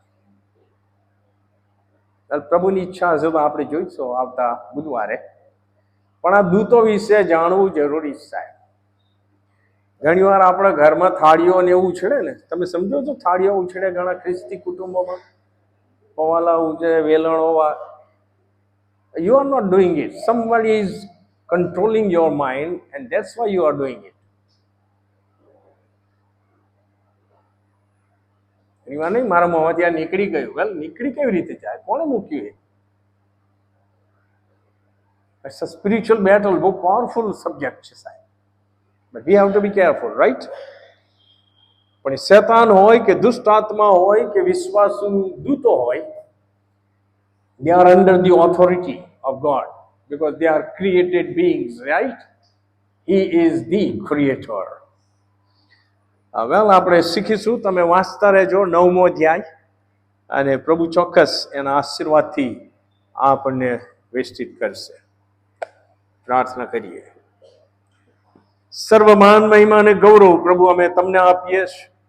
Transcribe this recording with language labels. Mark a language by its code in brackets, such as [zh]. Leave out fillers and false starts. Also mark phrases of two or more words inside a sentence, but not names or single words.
[gu] પ્રભુની ઈચ્છા હશે તો આપણે જોઈશું આવતા બુધવારે. પણ આ દૂતો વિશે જાણવું જરૂરી છે. ઘણી વાર આપણા ઘરમાં થાળીઓ ને એવું ઉછળે ને, તમે સમજો છો? થાળીઓ ઉછળે ઘણા ખ્રિસ્તી કુટુંબોમાં, પવાલા ઉછળે, વેલણો. [en] You are not doing it. Somebody is controlling your mind and that's why you are doing it. [gu] એની વાત નહીં મારા મોંમાંથી આ નીકળી ગયું. વેલ, નીકળી કેવી રીતે જાય? કોણે મૂક્યું એ? [en] It's a spiritual battle. [gu] બહુ [en] powerful subject [gu] છે સાહેબ. [en] But we have to be careful, right? [gu] પણ શેતાન હોય કે દુષ્ટ આત્મા હોય કે વિશ્વાસુ દૂતો હોય, [en] they are under the authority of God because they are created beings, right? He is the creator. [gu] વેલ, આપણે શીખીશું. તમે વાંચતા રહેજો 9મો અધ્યાય, અને પ્રભુ ચોક્કસ એના આશીર્વાદથી આપણને વેષ્ટિત કરશે. પ્રાર્થના કરીએ. સર્વમાન મહિમા અને ગૌરવ પ્રભુ અમે તમને આપીએ છીએ.